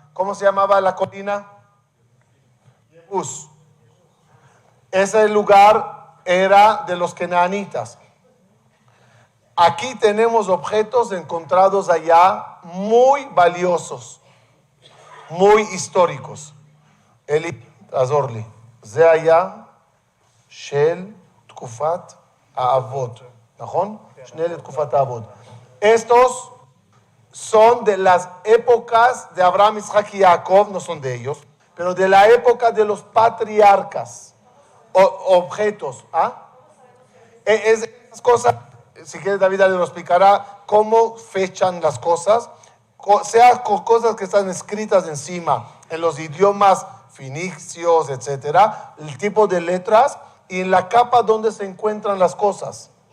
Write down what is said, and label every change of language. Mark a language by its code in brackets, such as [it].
[es] ¿Cómo se llamaba la colina? Jebús. Ese lugar era de los kenanitas. Aquí tenemos objetos encontrados allá muy valiosos, muy históricos. Eli, Azorli. [he] זה היה של תקופת האבות, נכון? שני לתקופת האבות. [es] Estos son de las épocas de Abraham, Isaac y Jacob, no son de ellos, pero de la época de los patriarcas, objetos. Esas cosas, si quiere David le lo explicará, cómo fechan las cosas, sea con cosas que están escritas encima, en los idiomas finicios, etcétera, el tipo de letras y en la capa donde se encuentran las cosas.